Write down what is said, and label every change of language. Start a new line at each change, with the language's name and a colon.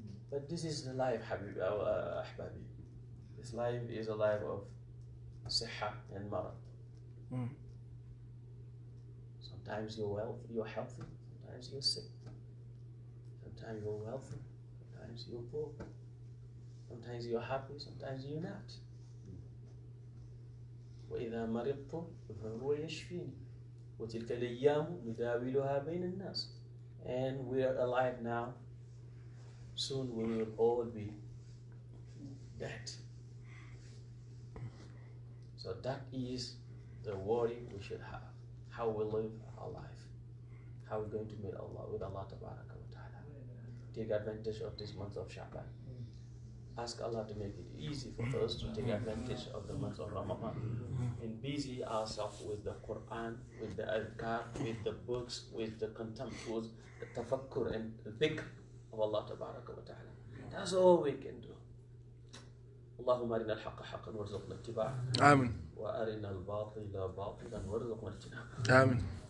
English: But this is the life, Ahbabi. This life is a life of siha and marad. Sometimes you're healthy, sometimes you're sick. Sometimes you're wealthy, sometimes you're poor. Sometimes you're happy, sometimes you're not.
Arabic: وإذا مرضت فهو يشفيني وتلك الأيام نداولها بين الناس.
English: and we are alive now. Soon we will all be dead. So that is the worry we should have. How we live our life. How we're going to meet Allah with Allah Tabaraka wa Ta'ala. Take advantage of this month of Sha'ban. Ask Allah to make it easy for us to take advantage of the month of Ramadan and busy ourselves with the Quran, with the adhkar, with the books, with the contempt, with the tafakkur and the dhikr of Allah Tabaraka wa Ta'ala. That's all we can do.
Arabic: اللهم أرنا الحق حقا وارزقنا اتباعه. آمين. وأرنا الباطل باطلا وارزقنا اجتنابه. آمين.